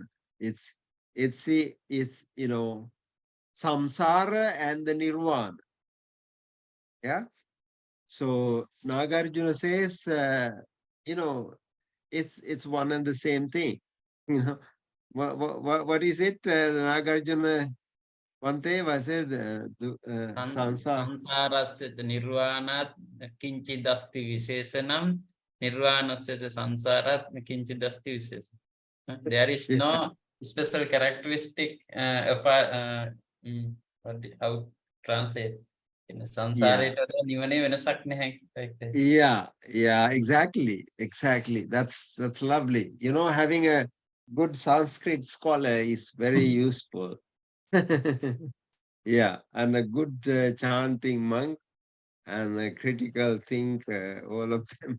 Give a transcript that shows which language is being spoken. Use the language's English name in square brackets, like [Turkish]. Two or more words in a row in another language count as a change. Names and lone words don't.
[English] It's samsara and the nirvana. Yeah. So Nagarjuna says, it's one and the same thing. What is it? Nagarjuna Bhanthe was it? [Sanskrit] Sansarasya nirvanat kinchidasti visesanam nirvanasya sansarat kinchidasti visesanam. [English] There is no special characteristic how translate in [Sinhala] සංසාර නිවනේ වෙනසක් නැහැ [English] like that. Yeah, exactly. That's lovely. Having a good Sanskrit scholar is very useful. Yeah, and a good chanting monk and a critical thinker, all of them